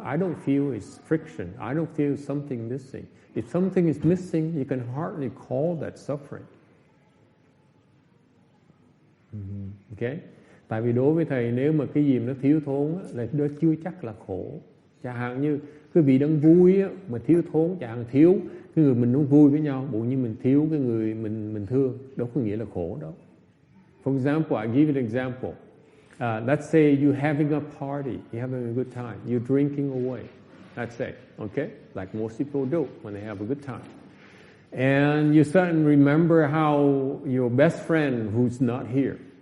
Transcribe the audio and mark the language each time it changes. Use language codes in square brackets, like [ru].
[en] I don't feel it's friction. I don't feel something missing. If something is missing, you can hardly call that suffering. Okay? [vi] Tại vì đối với thầy nếu mà cái gì nó thiếu thốn á, là đó chưa chắc là khổ. Chẳng hạn như cái vị đang vui á, mà thiếu thốn, chẳng hạn thiếu cái người mình muốn vui với nhau, bộ như mình thiếu cái người mình thương, đâu có nghĩa là khổ đâu. [en] For example, I give you an example. Let's say you're having a party, you're having a good time, you're drinking away. Let's say, okay, like most people do when they have a good time. And you suddenly remember how your best friend who's not here.